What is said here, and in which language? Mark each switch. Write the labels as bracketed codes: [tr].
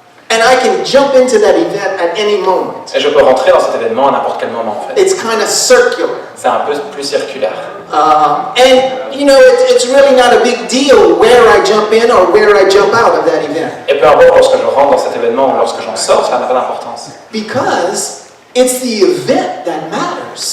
[en] and I can jump into that event at any moment. [fr] et je peux rentrer dans cet événement à n'importe quel moment en fait. [en] It's kind of circular. [fr] C'est un peu plus circulaire. [en] And you know, it's really not a big deal where I jump in or where I jump out of that event. [fr] Et peu importe lorsque je rentre dans cet événement ou lorsque j'en sors, ça n'a pas d'importance. [en] Because it's the event that matters.